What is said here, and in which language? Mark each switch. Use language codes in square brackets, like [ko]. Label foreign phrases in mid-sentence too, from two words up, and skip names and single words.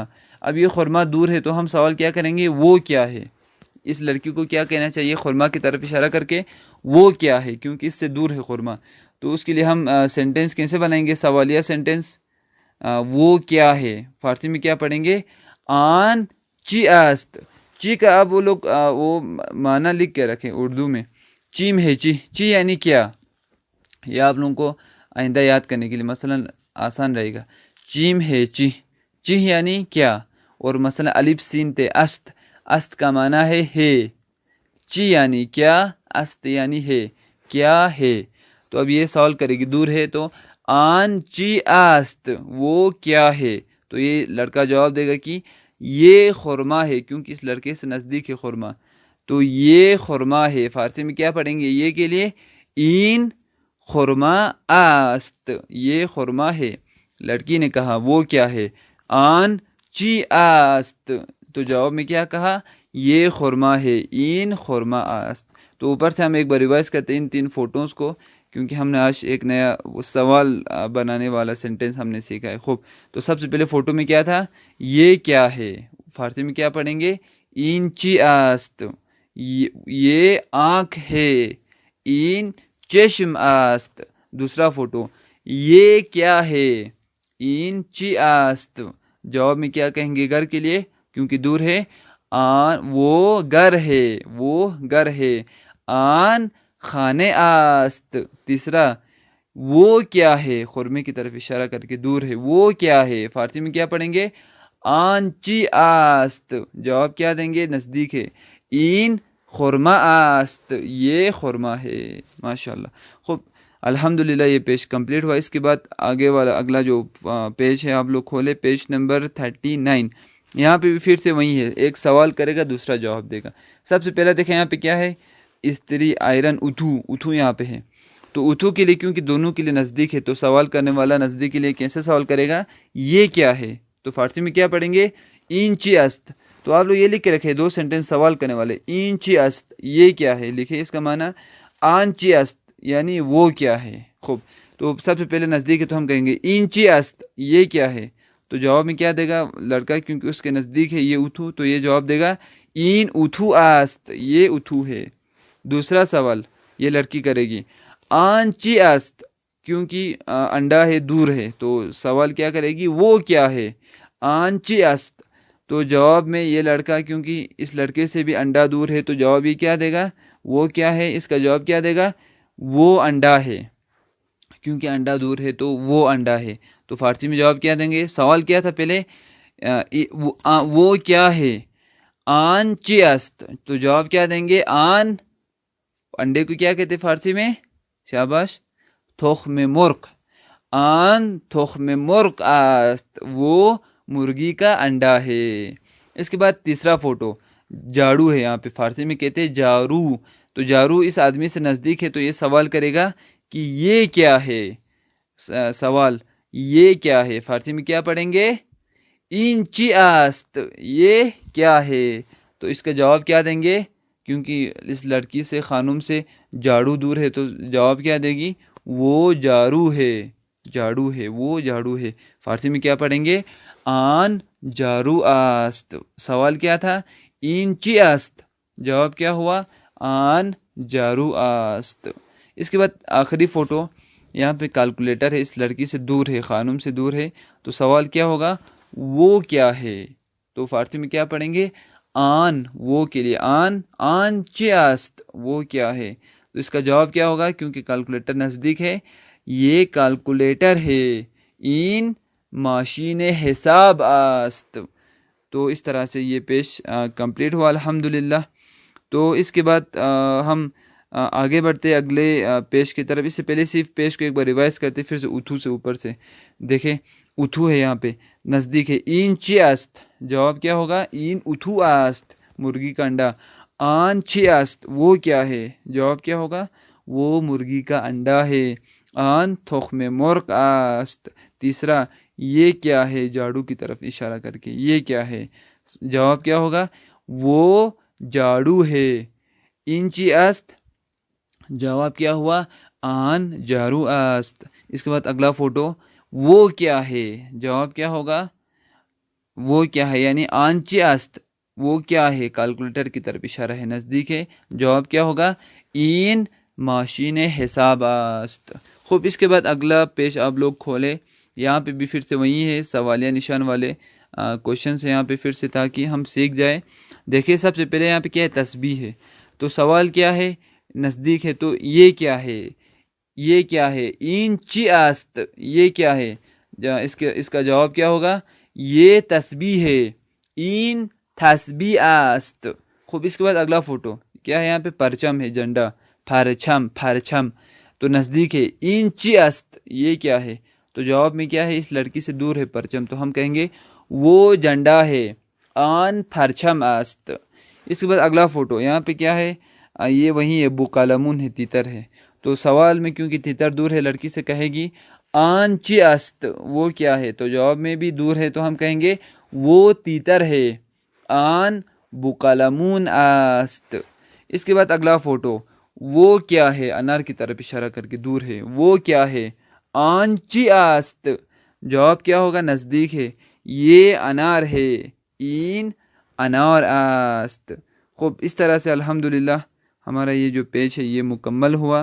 [ur] اب یہ خورما دور ہے تو ہم سوال کیا کریں گے؟ وہ کیا ہے. اس لڑکی کو کیا کہنا چاہیے؟ خورما کی طرف اشارہ کر کے وہ کیا ہے، کیونکہ اس سے دور ہے خورما. تو اس کے لیے ہم سینٹنس کیسے بنائیں گے؟ سوالیہ سینٹنس. وہ کیا ہے فارسی میں کیا پڑھیں گے؟ [fa] آن چی است. [ur] چی کا اب وہ لوگ وہ معنی لکھ کے رکھیں اردو میں. چیم ہے چی، چی یعنی کیا. یہ آپ لوگوں کو آئندہ یاد کرنے کے لیے مثلا آسان رہے گا. چیم ہے چی، چی یعنی کیا. اور مثلا الف سین تے است، است کا معنی ہے. چی یعنی کیا، است یعنی ہے، کیا ہے. تو اب یہ سوال کرے گی دور ہے تو [fa] آن چی است، [ur] وہ کیا ہے. تو یہ لڑکا جواب دے گا کہ یہ خورما ہے، کیونکہ اس لڑکے سے نزدیک ہے خورما. تو یہ خورما ہے. فارسی میں کیا پڑھیں گے یہ کے لیے؟ [fa] این خورما است، [ur] یہ خورما ہے. لڑکی نے کہا وہ کیا ہے؟ [fa] آن چی است. [ur] تو جواب میں کیا کہا؟ یہ خورما ہے، [fa] این خورما است. [ur] تو اوپر سے ہم ایک بار ریوائز کرتے ہیں ان تین فوٹوز کو، کیونکہ ہم نے آج ایک نیا سوال بنانے والا سینٹنس ہم نے سیکھا ہے. خوب. تو سب سے پہلے فوٹو میں کیا تھا؟ یہ کیا ہے. فارسی میں کیا پڑھیں گے؟ [fa] این چی است، [ur] یہ آنکھ ہے. [fa] این چشم است. [ur] دوسرا فوٹو، یہ کیا ہے؟ [fa] این چی است. [ur] جواب میں کیا کہیں گے گھر کے لیے کیونکہ دور ہے؟ آن، وہ گھر ہے، وہ گھر ہے. [fa] آن خانے است. [ur] تیسرا، وہ کیا ہے، خورمے کی طرف اشارہ کر کے دور ہے، وہ کیا ہے. فارسی میں کیا پڑھیں گے؟ [fa] آن چی است. [ur] جواب کیا دیں گے؟ نزدیک ہے. [fa] این خورما است، [ur] یہ خورما ہے. ماشاءاللہ. خوب. الحمدللہ یہ پیج کمپلیٹ ہوا. اس کے بعد آگے والا اگلا جو پیج ہے آپ لوگ کھولے، پیج نمبر 39. یہاں پہ بھی پھر سے وہی ہے، ایک سوال کرے گا دوسرا جواب دے گا. سب سے پہلا دیکھیں یہاں پہ کیا ہے؟ استری آئرن اتھو. اتھو یہاں پہ ہے. تو اتھو کے لیے کیونکہ دونوں کے لیے نزدیک ہے تو سوال کرنے والا نزدیک کے لیے کیسے سوال کرے گا؟ یہ کیا ہے. تو فارسی میں کیا پڑھیں گے؟ [fa] این چی است. [ur] تو آپ لوگ یہ لکھ کے رکھے دو سینٹنس سوال کرنے والے. [fa] این چی است، [ur] یہ کیا ہے لکھے. اس کا معنی [fa] آن چی است [ur] یعنی وہ کیا ہے. خوب. تو سب سے پہلے نزدیک ہے تو ہم کہیں گے [fa] این چی است، [ur] یہ کیا ہے. تو جواب میں کیا دے گا لڑکا؟ کیونکہ اس کے نزدیک ہے یہ اتھو تو یہ جواب دے گا [fa] این اتھو است، [ur] یہ اتھو ہے. دوسرا سوال یہ لڑکی کرے گی [fa] آن چی است، [ur] کیونکہ انڈا ہے دور ہے تو سوال کیا کرے گی؟ وہ کیا ہے. [fa] آن چی است. [ur] تو جواب میں یہ لڑکا کیونکہ اس لڑکے سے بھی انڈا دور ہے تو جواب یہ کیا دے گا؟ وہ کیا ہے. اس کا جواب کیا دے گا؟ وہ انڈا ہے، کیونکہ انڈا دور ہے تو وہ انڈا ہے. تو فارسی میں جواب کیا دیں گے؟ سوال کیا تھا پہلے؟ وہ کیا ہے. [fa] آن چی است. [ur] تو جواب کیا دیں گے؟ آن، انڈے کو کیا کہتے فارسی میں؟ شاباش، [fa] تخم مرغ. آن تخم مرغ است، [ur] وہ مرغی کا انڈا ہے. اس کے بعد تیسرا فوٹو جاڑو ہے. یہاں پہ فارسی میں کہتے ہیں جارو. تو جارو اس آدمی سے نزدیک ہے تو یہ سوال کرے گا کہ یہ کیا ہے. سوال یہ کیا ہے. فارسی میں کیا پڑھیں گے؟ [fa] این چی است، [ur] یہ کیا ہے. تو اس کا جواب کیا دیں گے؟ کیونکہ اس لڑکی سے خانم سے جھاڑو دور ہے تو جواب کیا دے گی؟ وہ جھاڑو ہے، جھاڑو ہے، وہ جھاڑو ہے۔ فارسی میں کیا پڑھیں گے؟ [fa] آن جھاڑو است۔ [ur] سوال کیا تھا؟ [fa] این چی است، [ur] جواب کیا ہوا؟ [fa] آن جھاڑو است۔ [ur] اس کے بعد آخری فوٹو، یہاں پہ کیلکولیٹر ہے، اس لڑکی سے دور ہے، خانم سے دور ہے، تو سوال کیا ہوگا؟ وہ کیا ہے؟ تو فارسی میں کیا پڑھیں گے؟ آن، وہ کے لیے [fa] آن چی است، [ur] وہ کیا ہے؟ تو اس کا جواب کیا ہوگا؟ کیونکہ کیلکولیٹر نزدیک ہے، یہ کیلکولیٹر ہے، [fa] این ماشین حساب است۔ [ur] تو اس طرح سے یہ پیش کمپلیٹ ہوا الحمدللہ۔ تو اس کے بعد ہم آگے بڑھتے اگلے پیش کی طرف۔ اس سے پہلے صرف پیش کو ایک بار ریوائز کرتے، پھر سے اتھو سے اوپر سے دیکھیں، اتھو ہے یہاں پہ نزدیک ہے۔ [fa] این چی است، [ur] جواب کیا ہوگا؟ [fa] این اتھو است، [ur] مرغی کا انڈا۔ [fa] آن چی است، [ur] وہ کیا ہے؟ جواب کیا ہوگا؟ وہ مرغی کا انڈا ہے۔ [fa] آن تخم مرغ است۔ [ur] تیسرا، یہ کیا ہے؟ جھاڑو کی طرف اشارہ کر کے، یہ کیا ہے؟ جواب کیا ہوگا؟ وہ جھاڑو ہے۔ [fa] این چی است، [ur] جواب کیا ہوا؟ [fa] آن جھاڑو است۔ [ur] اس کے بعد اگلا فوٹو، وہ کیا ہے؟ جواب کیا ہوگا؟ وہ کیا ہے، [fa] یعنی آن چی است، [ur] وہ کیا ہے؟ کیلکولیٹر کی طرف اشارہ ہے، نزدیک ہے، جواب کیا ہوگا؟ [fa] این ماشین حساب است۔ [ur] خوب، اس کے بعد اگلا پیش آپ لوگ کھولے، یہاں پہ بھی پھر سے وہی ہے، سوالیہ نشان والے کوشچنس ہیں یہاں پہ پھر سے، تاکہ ہم سیکھ جائیں۔ دیکھیں سب سے پہلے یہاں پہ کیا ہے؟ تسبیح ہے، تو سوال کیا ہے؟ نزدیک ہے، تو یہ کیا ہے؟ یہ کیا ہے؟ [fa] این چی است، [ur] یہ کیا ہے؟ اس کا جواب کیا ہوگا؟ یہ تسبیح ہے، [fa] این تسبیح است۔ [ur] خوب، اس کے بعد اگلا فوٹو کیا ہے؟ یہاں پہ پرچم ہے، جھنڈا، پرچم، تو نزدیک ہے، [fa] این چی است، [ur] یہ کیا ہے؟ تو جواب میں کیا ہے؟ اس لڑکی سے دور ہے پرچم، تو ہم کہیں گے وہ جھنڈا ہے، [fa] آن پرچم است۔ [ur] اس کے بعد اگلا فوٹو، یہاں پہ کیا ہے؟ یہ وہی ہے، بوقلمون ہے، تیتر ہے، تو سوال میں کیونکہ تیتر دور ہے، لڑکی سے کہے گی [fa] آن چی است، [ur] وہ کیا ہے؟ تو جواب میں بھی دور ہے، تو ہم کہیں گے وہ تیتر ہے، [fa] آن بوقلمون است۔ [ur] اس کے بعد اگلا فوٹو، وہ کیا ہے؟ انار کی طرف اشارہ کر کے، دور ہے، وہ کیا ہے؟ [fa] آن چی است، [ur] جواب کیا ہوگا؟ نزدیک ہے، یہ انار ہے، [fa] این انار است۔ [ur] خوب، اس طرح سے الحمدللہ ہمارا یہ جو پیج ہے یہ مکمل ہوا۔